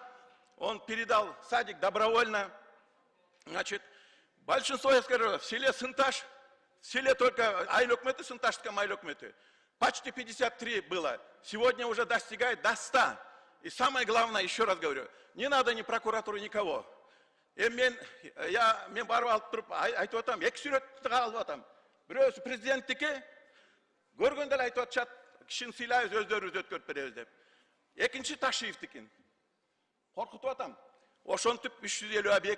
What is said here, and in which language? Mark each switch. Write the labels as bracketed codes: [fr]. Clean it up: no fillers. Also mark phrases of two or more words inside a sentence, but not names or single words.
[ru] Он передал садик добровольно. Значит, большинство, я скажу, в селе Сынташ, в селе только Айлёкметы, Сынташском Айлёкметы, почти 53 было. Сегодня уже достигает до 100. И самое главное, еще раз говорю, не надо ни прокуратуры, никого. [ky] Мен барып алып туруп айтып атам, эки сүрөттү алып атам. Бирөөсү президенттики, көргөндө эле айтып атышат, кишини сыйлайбыз, өздөрүбүз өткөрүп беребиз деп. Экинчи Ташиевдикин. Коркутуп атам. Ошентип 350 объект.